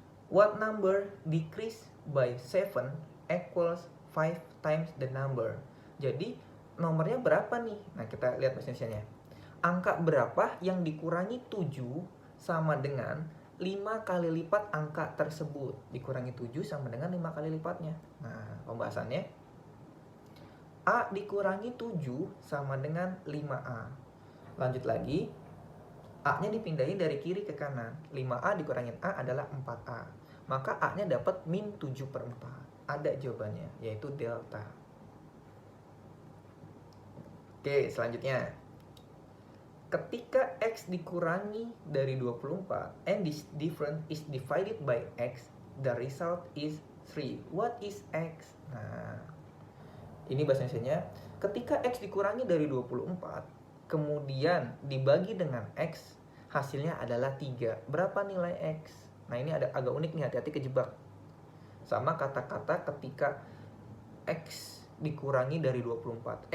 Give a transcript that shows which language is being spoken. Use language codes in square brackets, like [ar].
[en] What number decrease by 7 equals 5 times the number? [id] Jadi nomornya berapa nih? Nah, kita lihat persentasenya. Angka berapa yang dikurangi 7 sama dengan 5 kali lipat angka tersebut? Dikurangi 7 sama dengan 5 kali lipatnya. Nah, pembahasannya. A dikurangi 7 sama dengan 5A. Lanjut lagi. A-nya dipindahin dari kiri ke kanan. 5A dikurangin A adalah 4A. Maka A-nya dapat min 7/4. Ada jawabannya, yaitu delta. Oke, selanjutnya. Ketika X dikurangi dari 24 [en] and this difference is divided by X, the result is 3. What is X? [id] Nah, ini bahasa Indonesianya. Ketika X dikurangi dari 24, kemudian dibagi dengan X, hasilnya adalah 3. Berapa nilai X? Nah, ini agak unik nih, hati-hati kejebak. sama kata-kata ketika X dikurangi dari 24.